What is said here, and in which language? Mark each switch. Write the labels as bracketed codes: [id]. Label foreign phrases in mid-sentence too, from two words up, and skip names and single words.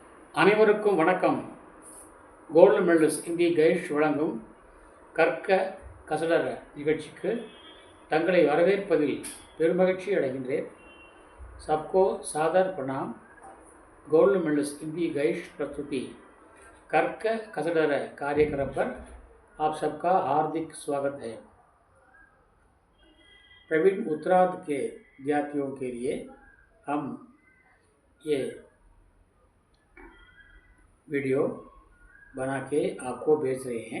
[ta] அனைவருக்கும் வணக்கம். கோல்டன் மெடல்ஸ் இந்திய கைஷ் வழங்கும் கற்க கசடர நிகழ்ச்சிக்கு தங்களை வரவேற்பதில் பெருமகிழ்ச்சி அடைகின்றேன். [hi] सबको सादर प्रणाम. गोल्डन मेडल्स हिंदी गाइड प्रस्तुति कर्क कसडर कार्यक्रम पर आप सबका हार्दिक स्वागत है. प्रवीण उत्तरार्ध के विद्यार्थियों के लिए हम ये वीडियो बना के आपको भेज रहे हैं.